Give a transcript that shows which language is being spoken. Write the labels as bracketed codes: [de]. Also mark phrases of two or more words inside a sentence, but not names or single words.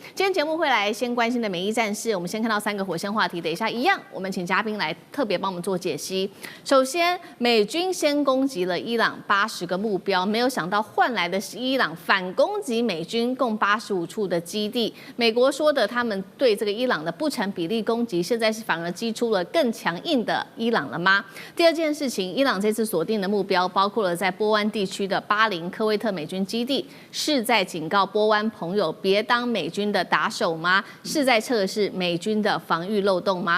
[zh] 今天節目會來先關心的美伊戰事，我們先看到3個火線話題，等一下一樣，我們請嘉賓來特別幫我們做解析。首先，美軍先攻擊了伊朗80個目標，沒有想到換來的是伊朗反攻擊美軍共85處的基地。美國說的他們對這個伊朗的不成比例攻擊，現在是反而擊出了更強硬的伊朗了嗎？第二件事情，伊朗這次鎖定的目標包括了在波灣地區的巴林科威特美軍基地，是在警告波灣朋友別當美軍的打手嗎？是在測試美軍的防禦漏洞嗎？